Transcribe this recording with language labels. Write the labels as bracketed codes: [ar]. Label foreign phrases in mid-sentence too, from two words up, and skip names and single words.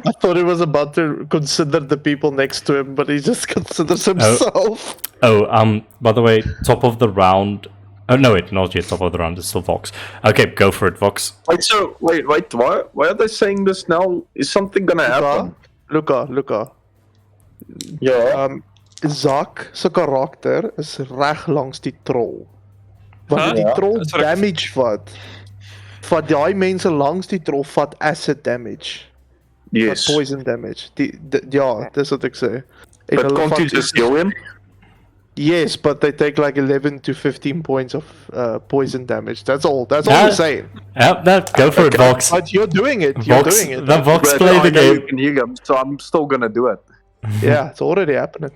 [en] I thought he was about to consider the people next to him, but he just considers himself. Oh, by the way, top of the round. Oh, no, wait, not yet top of the round. It's still Vox. Okay, go for it, Vox. Wait, why are they saying this now? Is something gonna happen? Luca. Yeah. [af] Zak se karakter is reg langs die troll. Wanneer die troll [en] That's what [af] ek- damage vat, vat daai mense langs die troll vat [en] acid damage. Yes. [af] Vat [en] poison damage. [af] Ja, dis wat ek sê. En [en] But [af] hulle [en] can't [af] vat [en] you just heal him? Yes, but they take like 11 to 15 points of poison damage. That's all Yeah. we're saying. Yeah, go for it, Vox. But you're doing it. You're Vox, doing it. the Vox But play I the know you game. can heal him, so I'm still gonna do it. Yeah, it's already happening.